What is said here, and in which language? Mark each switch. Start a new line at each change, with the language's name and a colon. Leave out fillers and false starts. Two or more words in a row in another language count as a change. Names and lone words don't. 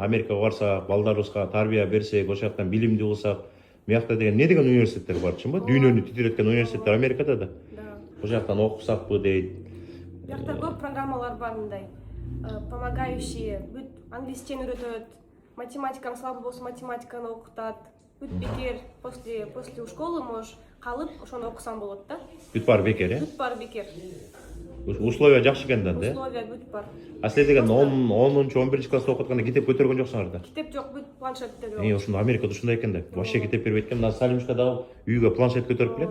Kyrgyz: Америкага барсак, балдарыбызга тарбия берсек, ошол жактан билимди кылсак, мыякта деген не деген университеттер бар, чынбы? Дүйнөнү титиреткен университеттер Америкада да. Ошол жактан окусакпы дейт. Биякта көп программалар бар мындай. Помогающие, бүт англисчени үйрөтөт, математикаң слабый болсо математиканы окутат. Бүт бекер
Russian: после школы можешь
Kyrgyz: калып ошону окусам болот да. Бүт бар бекер, Бүт бар бекер. Условия жакшы экен да, э? Условия бүт бар. А силер деген 10-чы 11-чи класста окуп атканда китеп көтөргөн жоксуңар да. Китеп жок, бүт планшеттер. Ушунда Америкада ушундай экен да. Вообще китеп бербейт экен. Мына Салимушка дагы үйгө планшет көтөрүп келет.